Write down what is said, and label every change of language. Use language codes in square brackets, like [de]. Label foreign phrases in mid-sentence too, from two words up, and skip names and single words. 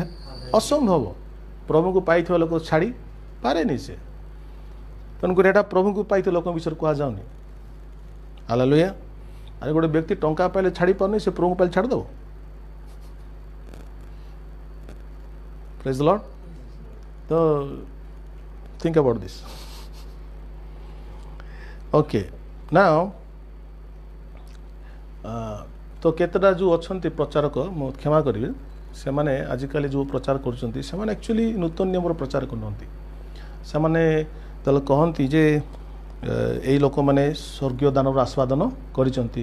[or] ଅସମ୍ଭବ, ପ୍ରଭୁଙ୍କୁ ପାଇଥିବା ଲୋକ ଛାଡ଼ି ପାରେନି ସେ। ତେଣୁକରି ଏଇଟା ପ୍ରଭୁଙ୍କୁ ପାଇଥିବା ଲୋକଙ୍କ ବିଷୟରେ କୁହାଯାଉନି। ହାଲେଲୁୟା। ଆରେ ଗୋଟେ ବ୍ୟକ୍ତି ଟଙ୍କା ପାଇଲେ ଛାଡ଼ି ପାରୁନି, ସେ ପ୍ରଭୁଙ୍କୁ ପାଇଲେ ଛାଡ଼ିଦେବ? [en] Praise the Lord. ତ think about this. Okay, now [or] ତ କେତେଟା ଯେଉଁ ଅଛନ୍ତି ପ୍ରଚାରକ, ମୁଁ କ୍ଷମା କରିବେ, ସେମାନେ ଆଜିକାଲି ଯେଉଁ ପ୍ରଚାର କରୁଛନ୍ତି ସେମାନେ ଆକ୍ଚୁଆଲି ନୂତନ ନିୟମର ପ୍ରଚାର କରୁନାହାନ୍ତି। ସେମାନେ ତାହେଲେ କହନ୍ତି ଯେ ଏଇ ଲୋକମାନେ ସ୍ୱର୍ଗୀୟ ଦାନର ଆସ୍ୱାଦନ କରିଛନ୍ତି।